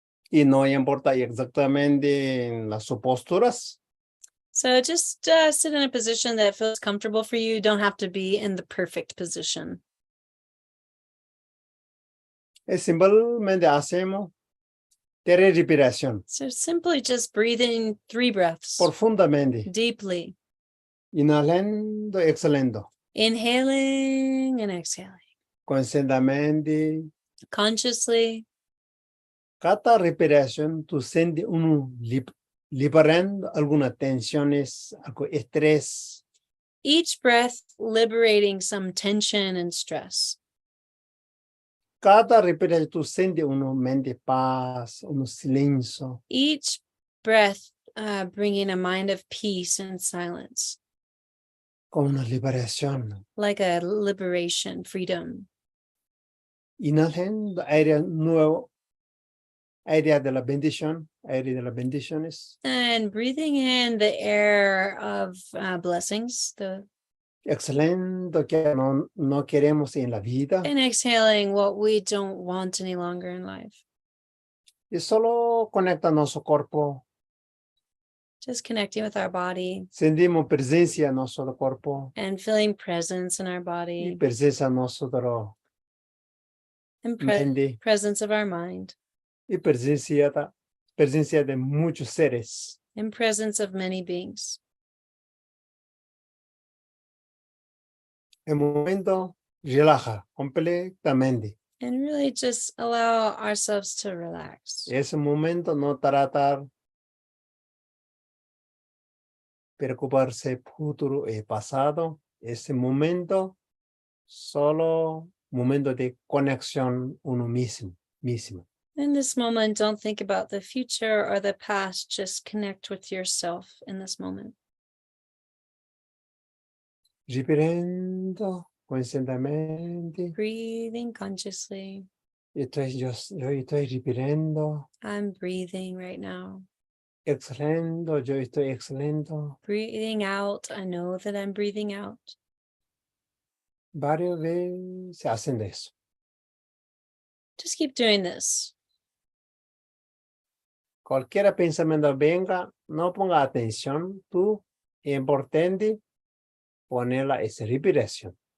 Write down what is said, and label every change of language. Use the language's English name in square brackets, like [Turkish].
[Spanish] Y no importa exactamente en las posturas. [English] So just sit in a position that feels comfortable for you. You don't have to be in the perfect position. [Spanish] Es simplemente hacemos 3 respiración [English] So simply just breathing 3 breaths [Spanish] profundamente, [English] deeply, [Spanish] inhalando, exhalando, [English] inhaling and exhaling [Spanish] conscientemente. [English] consciously. [Spanish] Cada respiración tú sientes uno liberando algunas tensiones, algo estrés. [English] Each breath liberating some tension and stress. [Spanish] Cada respiración tú sientes uno mente paz, uno silencio. [English] Each breath bringing a mind of peace and silence, [Spanish] Como una liberación. [English] like a liberation, freedom. [Spanish] Inhalando aire nuevo, aire de la bendición, aire de las bendiciones. [English] And breathing in the air of blessings, [Spanish] Exhalando que no queremos en la vida. [English] and exhaling what we don't want any longer in life. [Spanish] Y solo conecta nuestro cuerpo. [English] Just connecting with our body [Spanish] Sentimos presencia en nuestro cuerpo. [English] and feeling presence in our [Spanish] Y [English] body [Spanish] presencia en nuestro [English] and [Spanish] mente. [English] presence of our mind [Spanish] Y presencia de muchos seres. [English] and presence of many beings. [Spanish] El momento relaja completamente. [English] And really just allow ourselves to relax. [Spanish] Ese momento no tratar preocuparse futuro y pasado. Ese momento solo momento de conexión uno mismo. [English] In this moment, don't think about the future or the past. Just connect with yourself in this moment. [Spanish] Respirando conscientemente. [English] Breathing consciously. [Spanish] Yo estoy respirando. [English] I'm breathing right now. [Spanish] Exhalando, yo estoy exhalando. [English] Breathing out. I know that I'm breathing out. [Spanish] Varias veces se hacen de eso. [English] Just keep doing this. [Spanish] Cualquier pensamiento venga, no ponga atención. Tú, importante, ponerla esa respiración.